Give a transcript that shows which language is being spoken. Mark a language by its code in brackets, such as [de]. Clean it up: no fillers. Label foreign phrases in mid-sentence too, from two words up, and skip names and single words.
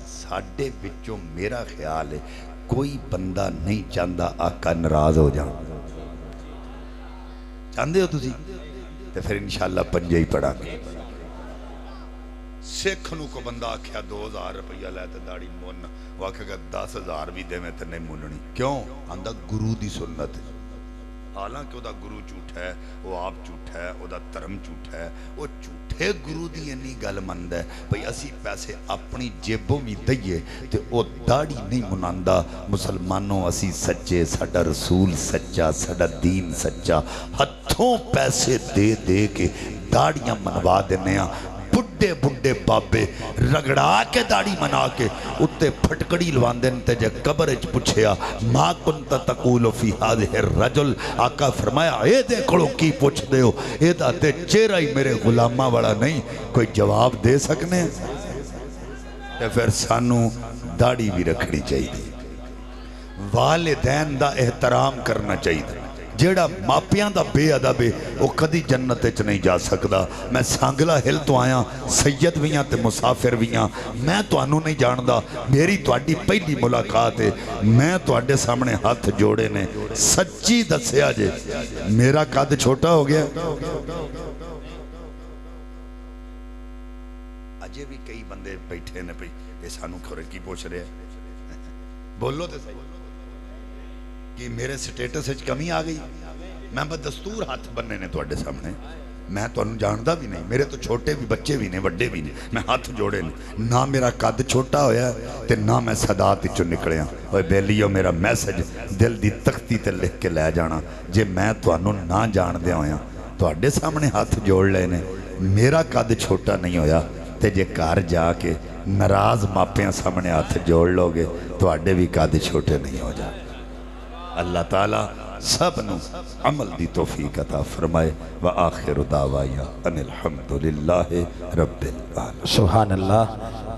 [pa] ساڈے وچوں میرا خیال ہے کوئی بندہ نہیں چاہتا آقا ناراض ہو جائے. چاہتے ہو تسی? تو فیر انشاءاللہ 5 ہی پڑھانگے۔ سکھ نوں کو بندہ آکھیا 2000 روپیہ لے تے داڑھی مُن، وہ آکھے گا 10,000 بھی دیوے تو نہیں مُننی. کیوں؟ آندا گرو دی سنت ہے۔ حالانکہ وہ گرو جھوٹا ہے، وہ آپ جھوٹا ہے، وہ دھرم جھوٹا ہے، وہ جھوٹے گرو کی اِنّی گل مندا ہے بھائی اسی پیسے اپنی جیبوں بھی دیئے تو وہ داڑھی نہیں مُناندا. مسلمانو اسی سچے، ساڈا رسول سچا، ساڈا دین سچا. ہتھوں پیسے دے دے کے داڑھیاں مُنوا دینے، بڈھے بڈھے بابے رگڑا کے داڑھی منا کے اُتے پھٹکڑی لواندے نے. تے جے قبر چ پچھیا [ar] ما كنت تقول في هذا الرجل, [pa] آقا فرمایا اے ویکھو کی پچھدے ہو، ایدا تے چہرہ ہی میرے غلاماں والا نہیں، کوئی جواب دے سکنے? تے فیر سانوں داڑھی بھی رکھنی چاہیے، والدین دا احترام کرنا چاہیے. جیہڑا ماپیاں دا بےادب ہے وہ کدی جنت چ نہیں جا سکدا. میں سانگلہ ہل توں آیا، سید بھی ہاں تے مسافر بھی ہاں. میں تہانوں نہیں جاندا، میری تہاڈی پہلی ملاقات ہے. میں تہاڈے سامنے ہاتھ جوڑے نے، سچی دسیا جے میرا قد چھوٹا ہو گیا. اجے بھی کئی بندے بیٹھے نے بھائی یہ سانوں خورے کی پچھ رہے، بولو تو سہی کہ میرے سٹیٹس کمی آ گئی. میں بدستور ہاتھ بنھنے نے تہاڈے سامنے, میں تمہیں جاندا بھی نہیں، میرے تو چھوٹے بھی بچے بھی نے وڈے بھی نے، میں ہاتھ جوڑے نے، نہ میرا قد چھوٹا ہویا تے نہ میں صدات چوں نکلیا۔ اوے بیلیو میرا میسج دل دی تختی تے لکھ کے لے جانا، جے میں تمہیں نہ جان دیا ہویا تواڈے سامنے ہاتھ جوڑ لے نے، میرا قد چھوٹا نہیں ہویا تے جے گھر جا کے ناراض ماپیاں سامنے ہاتھ جوڑ لو گے تواڈے بھی قد چھوٹے نہیں ہو جائے۔ اللہ تعالیٰ سب نو عمل دی توفیق عطا فرمائے۔ [ar] وآخر دعوایا ان الحمدللہ رب العالمین۔ سبحان اللہ۔